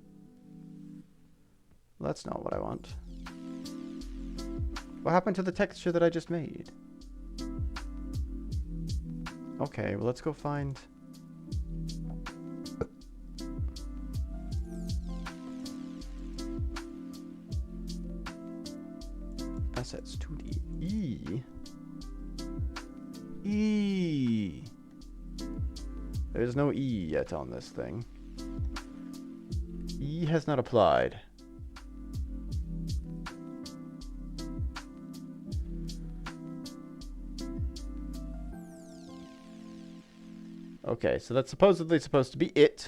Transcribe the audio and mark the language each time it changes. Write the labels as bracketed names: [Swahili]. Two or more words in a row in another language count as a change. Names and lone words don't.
[English] Well, that's not what I want. What happened to the texture that I just made? Okay, well, let's go find... Assets 2D. E. E. There's no E yet on this thing. E has not applied. Okay, so that's supposedly supposed to be it.